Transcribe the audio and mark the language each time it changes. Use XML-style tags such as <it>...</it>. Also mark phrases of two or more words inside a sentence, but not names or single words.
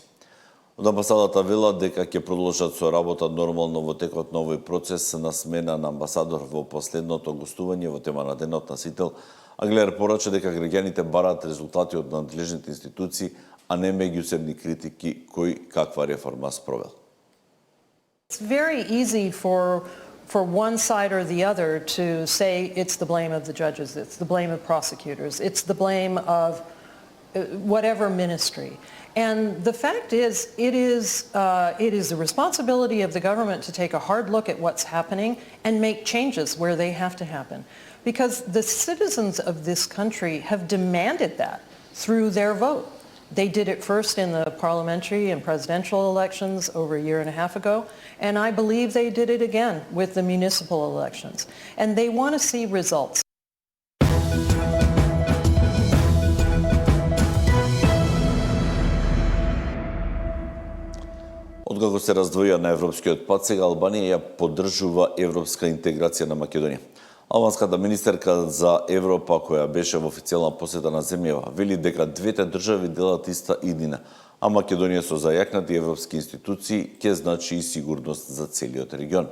<mk>Од амбасадата велат дека ќе продолжат со работа нормално во текот на овој процес на смена на амбасадор. Во последното гостување во тема на денот на Сител, Агелер порача дека граѓаните бараат резултати од надлежните институции, а не меѓусебни критики кој каква реформа спровел.</mk> <en>It's very easy for one side or the other to say it's the blame of the judges, it's the blame of prosecutors, it's the blame of whatever ministry. And the fact is, it is the responsibility of the government to take a hard look at what's happening and make changes where they have to happen. Because the citizens of this country have demanded that through their vote. They did it first in the parliamentary and presidential elections over a year and a half ago, and I believe they did it again with the municipal elections. And they want to see results.</en> <mk>Откако се раздвоја на европскиот пат, сега Албанија ја поддржува европска интеграција на Македонија. Албанската министерка за Европа, која беше во официјална посета на земјава, вели дека двете држави делат иста иднина, а Македонија со зајакнати европски институции ќе значи и сигурност за целиот регион.</mk>